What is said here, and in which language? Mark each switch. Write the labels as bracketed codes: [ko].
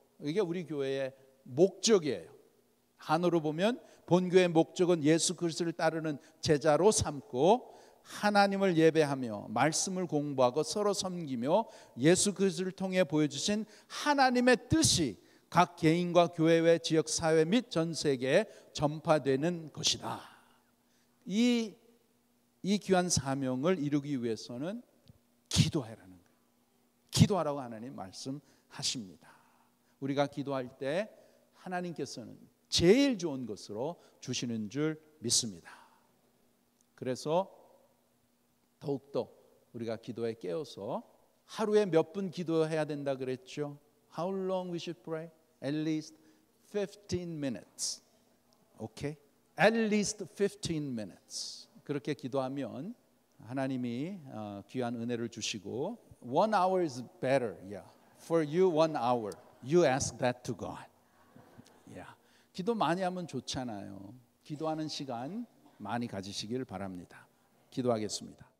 [ko] 이게 우리 교회의 목적이에요. 한어로 보면 본교의 목적은 예수 그리스도를 따르는 제자로 삼고 하나님을 예배하며 말씀을 공부하고 서로 섬기며 예수 그리스도를 통해 보여주신 하나님의 뜻이 각 개인과 교회 외 지역 사회 및 전 세계에 전파되는 것이다. 이 귀한 사명을 이루기 위해서는 기도하라는 거예요. 기도하라고 하나님 말씀하십니다. 우리가 기도할 때 하나님께서는 제일 좋은 것으로 주시는 줄 믿습니다. 그래서 더욱더 우리가 기도에 깨어서 하루에 몇 분 기도해야 된다 그랬죠? [en] How long we should pray? At least 15 minutes. Okay? at least 15 minutes. [ko] 그렇게 기도하면 하나님이 귀한 은혜를 주시고 [en] 1 hour is better. Yeah. For you 1 hour. You ask that to God. Yeah. [ko] 기도 많이 하면 좋잖아요. 기도하는 시간 많이 가지시길 바랍니다. 기도하겠습니다.